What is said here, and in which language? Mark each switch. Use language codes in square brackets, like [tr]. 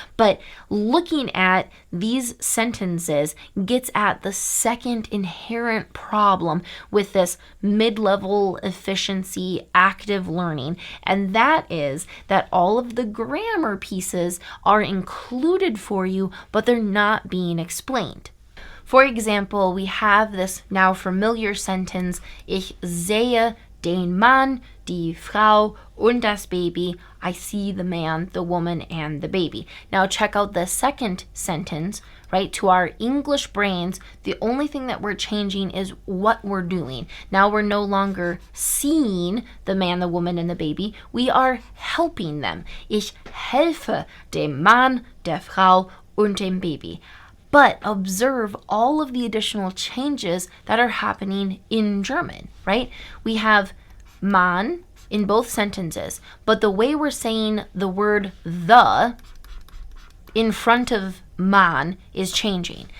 [en] But looking at these sentences gets at the second inherent problem with this mid-level efficiency active learning, and that is that all of the grammar pieces are included for you, but they're not being explained. For example, we have this now familiar sentence, [de] Ich sehe den Mann, die Frau und das Baby. [en] I see the man, the woman, and the baby. Now check out the second sentence, right? To our English brains, the only thing that we're changing is what we're doing. Now we're no longer seeing the man, the woman, and the baby. We are helping them. [de] Ich helfe dem Mann, der Frau und dem Baby. [en] but observe all of the additional changes that are happening in German, right? We have man in both sentences, but the way we're saying the word the in front of man is changing.